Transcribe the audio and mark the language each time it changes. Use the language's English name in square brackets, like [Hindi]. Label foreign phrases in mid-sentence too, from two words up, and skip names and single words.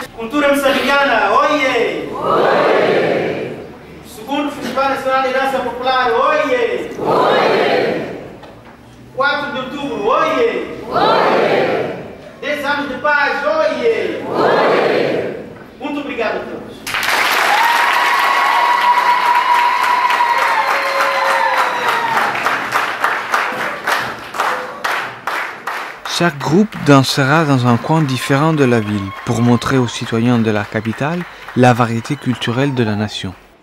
[Portuguese] Cultura moçambicana, oiê! Festival Nacional de Dança Popular, oiê! Oiê! 4 de outubro, oiê! Oiê! 10 anos de paz, oiê! Oiê! Muito obrigado a todos. [French] Chaque groupe dansera dans un coin différent de la ville pour montrer aux citoyens de la capitale la variété culturelle de la nation.